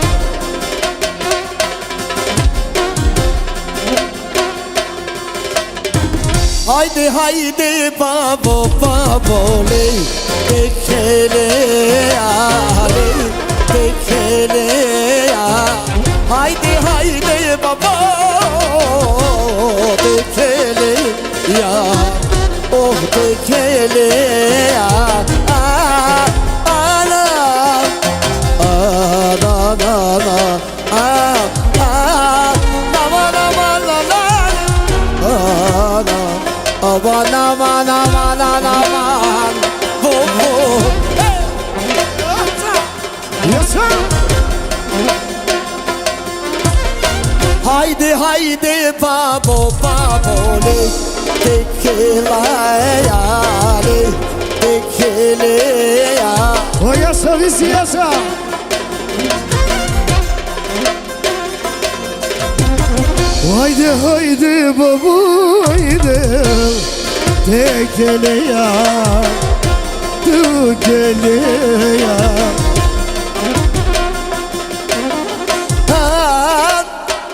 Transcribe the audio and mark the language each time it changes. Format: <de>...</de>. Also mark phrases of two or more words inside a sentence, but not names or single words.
<en>haydi haydi babo babo le tekele ya le tekele ya haydi haydi babo tekele ya oh tekele ya ana ana ana aman aman aman aman oh oh yes sir haydi haydi babo babo le tekela ya le tekele ya oh yes sir yes sir haydi haydi babo haydi tekele ya tekele ya</en>